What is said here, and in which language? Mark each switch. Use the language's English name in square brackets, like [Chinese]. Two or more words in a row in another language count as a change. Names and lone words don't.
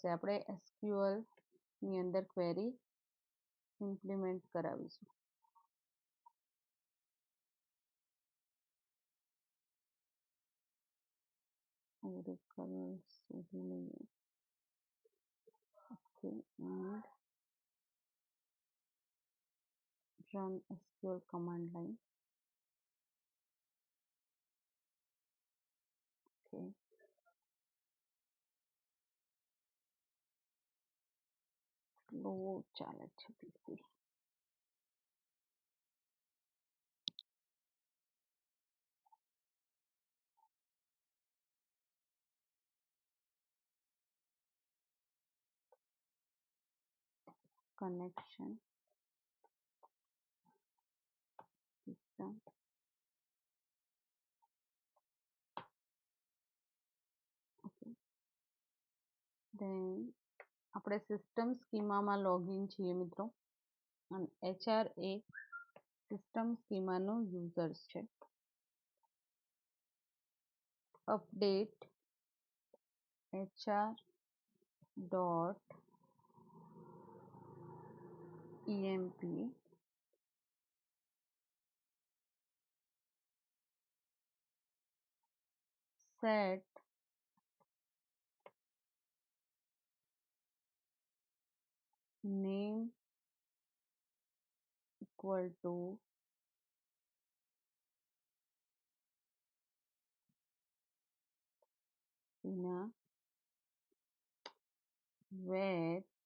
[Gujarati] આપણે SQL ની અંદર [English] query implement [Gujarati] કરાવીશું. Oracle શોધી લઈએ. [English] Okay, and run SQL command line. Okay. [Gujarati] સ્લો ચાલે છે PC. [English] Connection system. Okay. [Gujarati] Then આપણે સિસ્ટમ સ્કીમામાં લોગિન છીએ મિત્રો, અને HR એ સિસ્ટમ સ્કીમાનો યુઝર્સ છે. [English] update HR dot emp set name equal to Ina, where